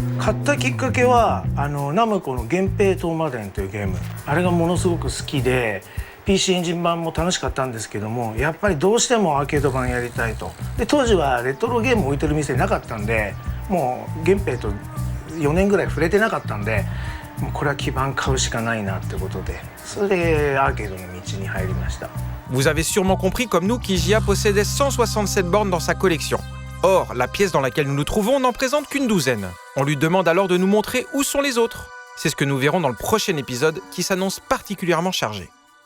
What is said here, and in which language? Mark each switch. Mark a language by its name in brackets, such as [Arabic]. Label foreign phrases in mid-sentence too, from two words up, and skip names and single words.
[Japanese] 買ったきっかけはナムコの「源平東馬伝」というゲーム、あれがものすごく好きで PC エンジン版も楽しかったんですけども、やっぱりどうしてもアーケード版やりたいと。で当時はレトロゲーム置いてる店なかったんで、もう源平と4年ぐらい触れてなかったんで、もうこれは基板買うしかないなってことで、それでアーケードの道に入りました。 [French] Vous avez sûrement compris comme nous qu'IGA possédait 167 bornes dans sa collection. Or, la pièce dans laquelle nous nous trouvons n'en présente qu'une douzaine. On lui demande alors de nous montrer où sont les autres. C'est ce que nous verrons dans le prochain épisode qui s'annonce particulièrement chargé.